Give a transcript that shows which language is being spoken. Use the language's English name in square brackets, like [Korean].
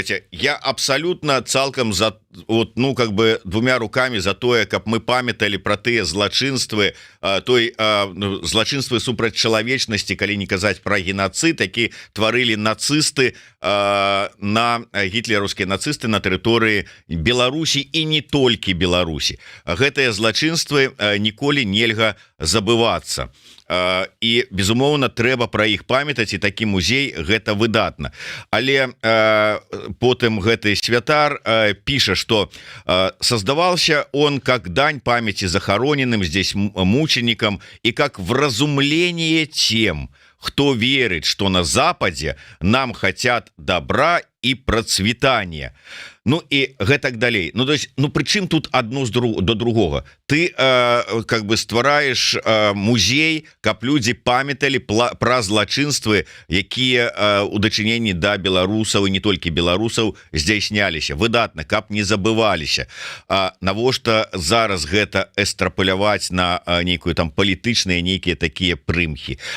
[Belarusian] Я абсолютно цалкам за, вот, ну, [Russian] как бы двумя руками [Belarusian] за тое, каб мы памяталі пра тыя злачынствы, той злачынствы супраць чалавечнасці, калі не казаць пра геноцид, які тварылі нацысты, гітлераўскія нацысты на тэрыторыі Беларусі і не толькі Беларусі. Гэтыя злачынствы ніколі нельга забывацца. і безумоўна трэба пра іх памятаць, і такі музей гэта выдатна. Але потым гэты святар піша, [Russian] что создавался он как дань памяти захороненным здесь мученикам и как вразумление тем, кто верит, что на Западе нам хотят добра и процветания. [Belarusian] Ну и гэтак далей. [Russian] Ну то есть, [Belarusian] ну причым тут [Russian] одно до другого. [Belarusian] Ты как бы ствараешь музей, каб люди памятали про злачынствы, якія у дачыненні да беларусаў і не толькі беларусаў здзяйсняліся. Выдатна, каб не забываліся. Навошта зараз гэта эстрапаляваць на нейкую там палітычныя нейкія такія прымхі.